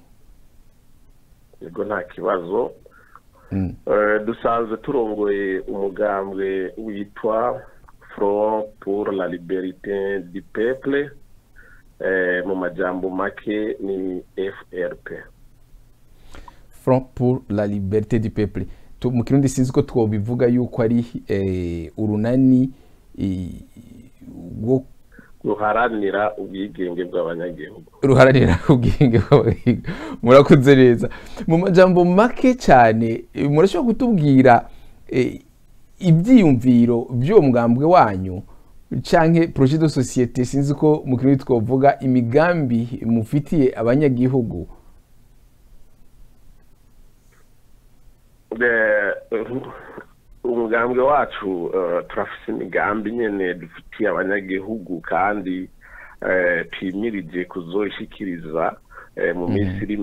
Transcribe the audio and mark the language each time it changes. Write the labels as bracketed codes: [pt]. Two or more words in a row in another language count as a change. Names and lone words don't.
[rn] Ego nta kibazo. Dusanzwe turongoye umugambwe witwa [fr] Front pour la Liberté du Peuple, [rn] mu majambo make ni FRP. [fr] Front pour la Liberté du Peuple. [rn] Mu kirundi sinzi ko twobivuga yuko ari urunani wo ruharanira ubwigenge bw'abanyagihugu. Ruharanira ubwigenge bw'abanyagihugu. Murakoze neza. Mu majambo make cyane murashobora kutubwira ibyiyumviro byo mugambwe wanyu canke [fr] projet de société [rn] sinzi ko mu kirundi twovuga imigambi mufitiye abanyagihugu. Umugambwe wacu turafise imigambi nyene dufitiye abanyagihugu kandi twimirije kuzoshikiriza mu minsi iri